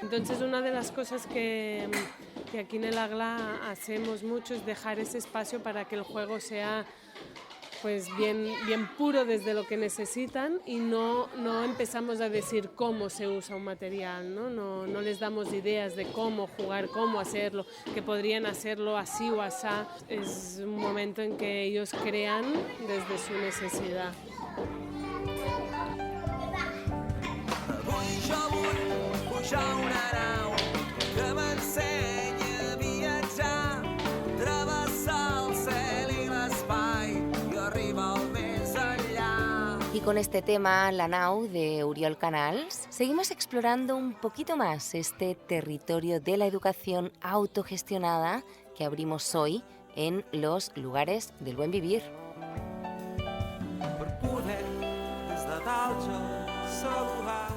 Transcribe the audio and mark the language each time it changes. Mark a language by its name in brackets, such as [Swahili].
[Spanish] Entonces, una de las cosas que aquí en el Aglà hacemos mucho es dejar ese espacio para que el juego sea pues bien puro desde lo que necesitan, y no empezamos a decir cómo se usa un material, ¿no? No les damos ideas de cómo jugar, cómo hacerlo, que podrían hacerlo así o asá. Es un momento en que ellos crean desde su necesidad. [Catalan] Avui jo vull pujar a una nau que m'ensenyi a viatjar, travessar el cel i l'espai i arribar al més enllà. [Spanish] Y con este tema, La Nau, de Oriol Canals, seguimos explorando un poquito más este territorio de la educación autogestionada que abrimos hoy en los lugares del buen vivir. [Catalan] Per poder des de dalt jo saludar.